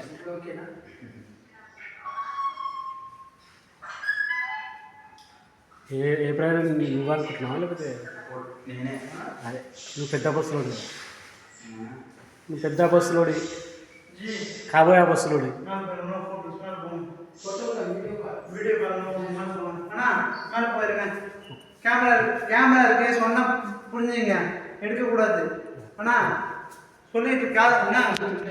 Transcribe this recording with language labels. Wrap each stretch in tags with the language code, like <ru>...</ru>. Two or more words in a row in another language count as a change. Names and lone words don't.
<te>ఓకేనా? ఏ ప్రవీణ్ నువ్వు అనుకుంటున్నావా లేకపోతే నేనే. అదే నువ్వు పెద్ద అపోస్తులోడి, నువ్వు పెద్ద అపోస్తులోడి, కాబోయే అపోస్తులోడి.</te> <ta>கேமரா இருக்கு, சொன்னா புரிஞ்சுங்க, எடுக்கக்கூடாது. ஆனால் சொல்லிட்டு காது</ta>